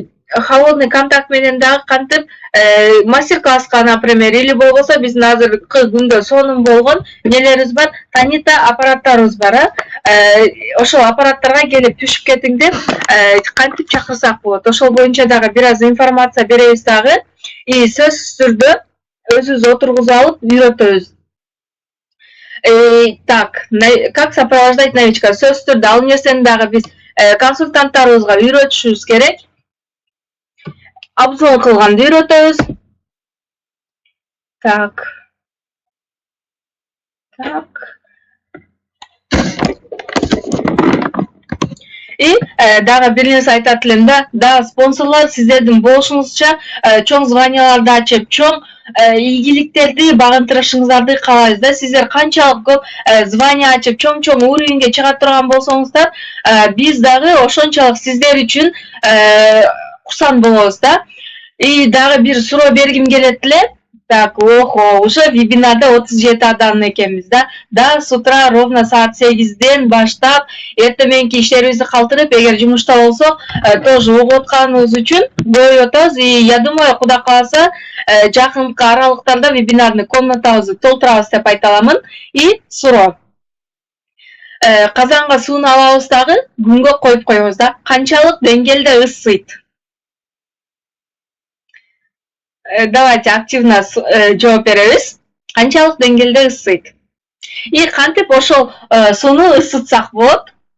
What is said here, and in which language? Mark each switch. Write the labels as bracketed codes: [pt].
[ky] холодный контакт менен дагы кантип мастер-класска, например, или болбосо биздин азыркы күндө сонун болгон эмнелерибиз бар, танита аппараттарыбыз бар, ошол аппараттарга келип түшүп кетиң деп кантип чакырсак болот. Ошол боюнча дагы бир аз информация беребиз дагы. И сөзсүз түрдө өзүбүз отургузуп алып үйрөтөбүз. [ru] Так, как сопровождать новичка? [ky] Сөзсүз түрдө ал нерсени дагы биз консультанттарыбызга үйрөтүшүбүз керек. обзор кылганды үйрөтөбүз. Так. И дагы бир нерсе айтат элем да, дагы спонсорлор сиздердин болушуңузча чоң званияларды ачып, чоң ийгиликтерди багынтырышыңыздарды каалайбыз да. Сиздер канчалык көп звания ачып, чоң уровеньге чыга турган болсоңуздар, биз дагы ошончолук сиздер үчүн курсант болобуз да. И дагы бир суроо бергим келет эле. Так, уже вебинарда 37 адам экенбиз да. Да, [ru] с утра ровно [ky] саат 8-ден баштап, эртең мененки иштерибизди калтырып, эгер жумушта болсок, тоже угуп атканыбыз үчүн коюп атабыз. [ru] И я думаю, [ky] Кудай кааласа, жакынкы аралыктарда вебинарный комнатабызды толтурабыз деп айта аламын. И суроо. Казанга сууну алабыз дагы, күнгө коюп коебуз да. Канчалык деңгээлде ысыйт? Давайте активно жооп беребиз. Канчалык деңгээлде ысыйт? И кантип ошол сууну ысытсак болот?